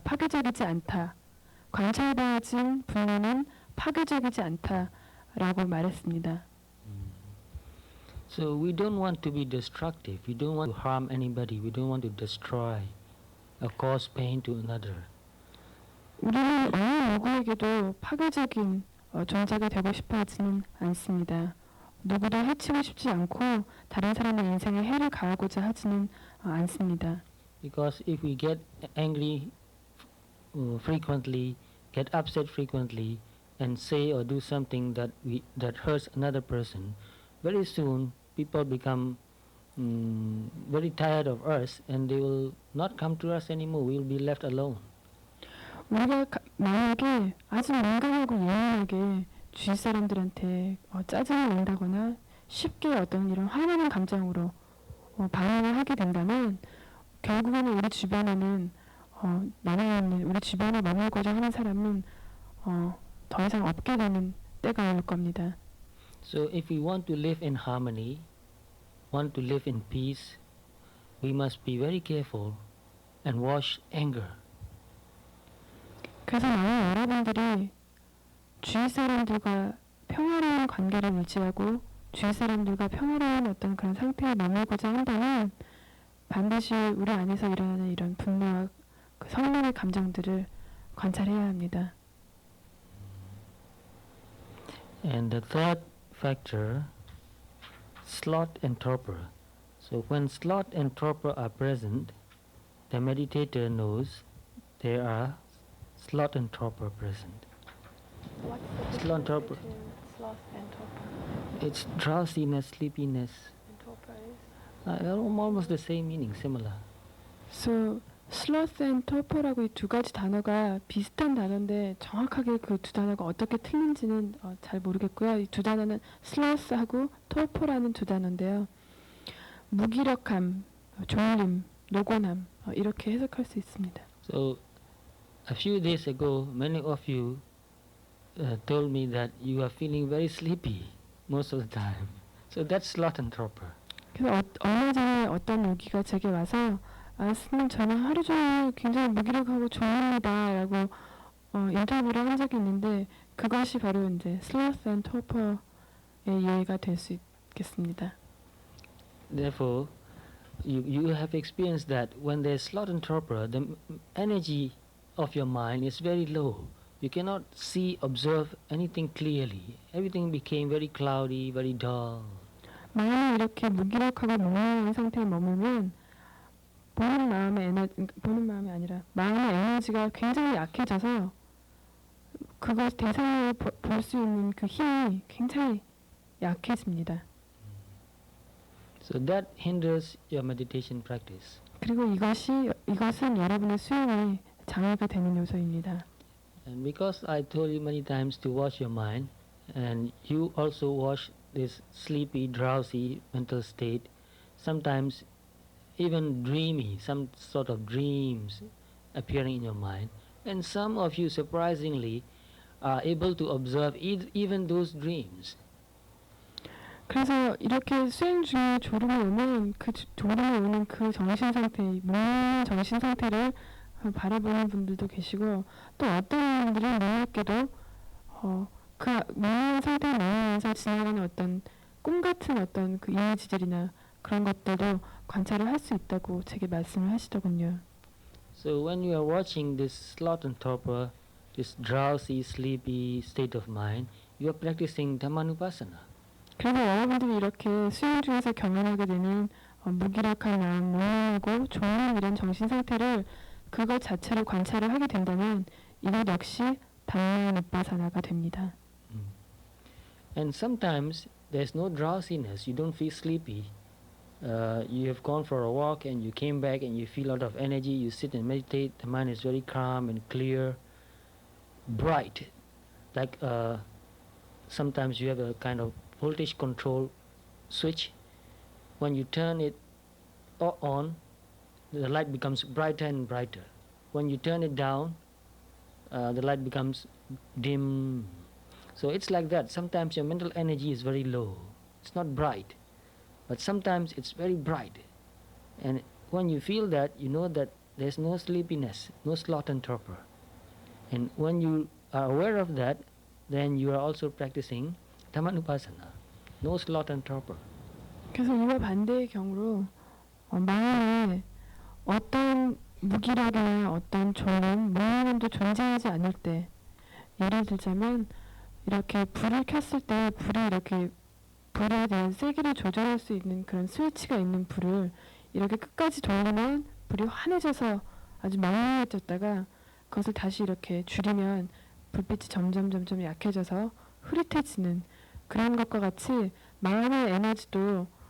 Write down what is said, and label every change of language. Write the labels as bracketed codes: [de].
[ko] 파괴적이지 않다. 관찰되어진 분노는 파괴적이지 않다라고 말했습니다. [en] So we don't want to be destructive. We don't want to harm anybody. We don't want to destroy or cause pain to another. [ko] 우리는 어느 누구에게도 파괴적인 존재가 되고 싶어 하지는 않습니다. 누구도 해치고 싶지 않고 다른 사람의 인생에 해를 가하고자 하지는 않습니다. [en] Because if we get angry frequently, get upset frequently, and say or do something that hurts another person, very soon people become very tired of us, and they will not come to us anymore. We will be left alone. [ko] 우리가 만약에 아주 민감하고 예민하게 주위 사람들한테 짜증을 낸다거나 쉽게 어떤 이런 화나는 감정으로 반응을 하게 된다면 결국에는 우리 주변에는 남아있는 우리 주변에 머물고자 하는 사람은 더 이상 없게 되는 때가 올 겁니다. [en] So if we want to live in harmony, want to live in peace, we must be very careful and watch anger. [ko] 그래서 만약 여러분들이 주위 사람들과 평화로운 관계를 유지하고 주위 사람들과 평화로운 어떤 그런 상태에 머물고자 한다면 반드시 우리 안에서 일어나는 이런 분노와 그 성능의 감정들을 관찰해야 합니다. [en] And the third factor, sloth and torpor. So when sloth and torpor are present, the meditator knows there are sloth and torpor present. What's the Sloth and torpor. Sloth and torpor? It's drowsiness, sleepiness, And torpor is? almost the same meaning, similar. So sloth and torpor [ko] 라고 이 두 가지 단어가 비슷한 단어인데 정확하게 그 두 단어가 어떻게 틀린지는 잘 모르겠고요. 이 두 단어는 sloth하고 torpor라는 두 단어인데요. 무기력함, 졸림, 노곤함 이렇게 해석할 수 있습니다. [en] So a few days ago, many of you told me that you are feeling very sleepy most of the time. So that's sloth and torpor. [ko] 그래서 얼마 전에 어떤 요기가 제게 와서 스님 저는 하루 종일 굉장히 무기력하고 졸립니다라고 인터뷰를 한 적이 있는데 그것이 바로 이제 sloth and torpor의 예가 될 수 있겠습니다. [en] Therefore, you have experienced that when there's sloth and torpor, the energy of your mind is very low. You cannot see, observe anything clearly. Everything became very cloudy, very dull. [ko] 마음이 이렇게 무기력하고 몽롱한 상태에 머물면 보는 마음이 아니라 마음의 에너지가 굉장히 약해져서 그걸 대상으로 볼 수 있는 그 힘이 굉장히 약해집니다. [en] So that hinders your meditation practice. [ko] 그리고 이것은 여러분의 수행에 장애가 되는 요소입니다. [en] And because I told you many times to watch your mind, and you also watch this sleepy, drowsy mental state, sometimes even dreamy, some sort of dreams appearing in your mind, and some of you surprisingly are able to observe even those dreams. [ko] 그래서 이렇게 수행 중에 졸음이 오면 그 졸음이 오는 그 정신 상태, 몽롱한 정신 상태를 바라보는 분들도 계시고 또 어떤 분들은 놀랍게도 그 몽롱한 상태에 머물면서 지나가는 어떤 꿈 같은 어떤 그 이미지들이나 그런 것들도 관찰을 할 수 있다고 제게 말씀을 하시더군요. [en] So when you are watching this sloth and torpor, this drowsy, sleepy state of mind, you are practicing Dhammanupassana. [ko] 그래서 여러분들이 이렇게 수행 중에서 경험하게 되는 무기력한 마음, 몽롱하고 졸린 이런 정신 상태를 그것 자체로 관찰을 하게 된다면 이것 역시 단마누파사나가 됩니다. [en] And sometimes there's no drowsiness, you don't feel sleepy. You have gone for a walk and you came back and you feel a lot of energy, you sit and meditate, the mind is very calm and clear, bright. Like sometimes you have a kind of voltage control switch. When you turn it on, the light becomes brighter and brighter. When you turn it down, the light becomes dim. So it's like that. Sometimes your mental energy is very low. It's not bright. But sometimes it's very bright. And when you feel that, you know that there's no sleepiness, no sloth and torpor. And when you are aware of that, then you are also practicing Dhammanupassana. No sloth and torpor. [ko] 그래서 이와 반대의 경우로 마음에 어떤 무기력이나 어떤 졸음, 무능함도 존재하지 않을 때, 예를 들자면 이렇게 불을 켰을 때 불이 이렇게 불에 대한 세기를 조절할 수 있는 그런 스위치가 있는 불을 이렇게 끝까지 돌리면 불이 환해져서 아주 맹맹해졌다가 그것을 다시 이렇게 줄이면 불빛이 점점 약해져서 흐릿해지는 그런 것과 같이 마음의 에너지도